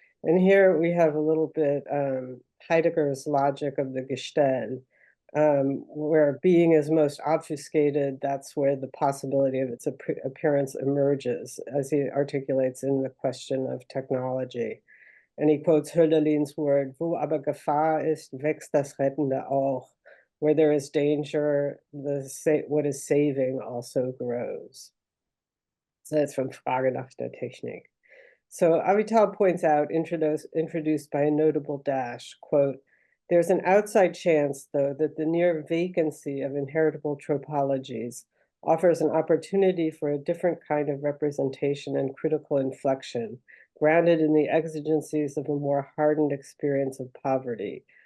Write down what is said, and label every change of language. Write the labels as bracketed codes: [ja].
[en] And here we have a little bit Heidegger's logic of the Gestell, where being is most obfuscated, that's where the possibility of its appearance emerges, as he articulates in the question of technology. And he quotes Hölderlin's word, [de] wo aber Gefahr ist, wächst das Rettende auch. [en] Where there is danger, what is saving also grows. So that's from Frage nach der Technik. So Avital points out, introduced by a notable dash, quote, there's an outside chance, though, that the near vacancy of inheritable tropologies offers an opportunity for a different kind of representation and critical inflection, grounded in the exigencies of a more hardened experience of poverty,